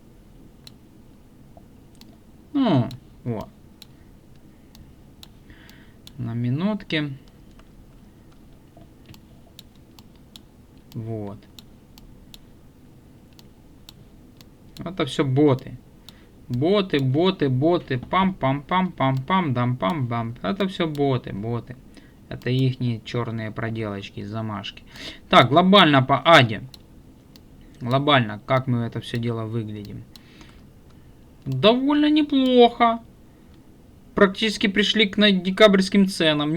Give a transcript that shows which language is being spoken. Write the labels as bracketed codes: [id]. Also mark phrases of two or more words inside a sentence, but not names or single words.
[ru] Ну, вот. На минутке. Вот. Это все боты. Боты. Пам-пам-пам-пам-пам, дам-пам-бам. Это все боты. Это ихние черные проделочки, замашки. Так, глобально по Аде. Глобально, как мы это все дело выглядим. Довольно неплохо. Практически пришли к декабрьским ценам.